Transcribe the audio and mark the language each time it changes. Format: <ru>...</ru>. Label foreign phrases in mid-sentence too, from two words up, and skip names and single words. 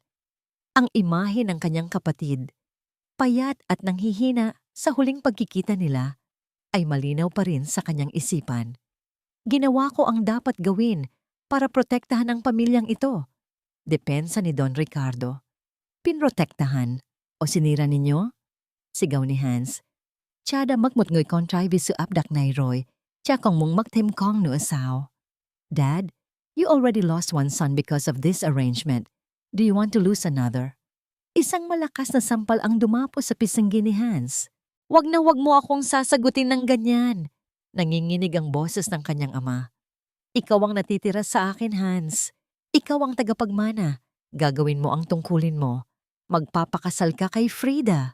<tl>Ang imahe ng kanyang kapatid, payat at nanghihina sa huling pagkikita nila, ay malinaw pa rin sa kanyang isipan. Ginawa ko ang dapat gawin para protektahan ang pamilyang ito. Depensa ni Don Ricardo. Pinrotektahan o sinira ninyo? Sigaw ni Hans.</tl> <vi>Cha đã mất một người con trai vì sự áp đặt này rồi, cha còn muốn mất thêm con nữa sao?</vi> <en>Dad, you already lost one son because of this arrangement. Do you want to lose another?</en> <tl>Isang malakas na sampal ang dumapo sa pisanggi ni Hans. Wag na wag mo akong sasagutin ng ganyan. Nanginginig ang boses ng kanyang ama. Ikaw ang natitira sa akin, Hans. Ikaw ang tagapagmana. Gagawin mo ang tungkulin mo. Magpapakasal ka kay Frida.</tl>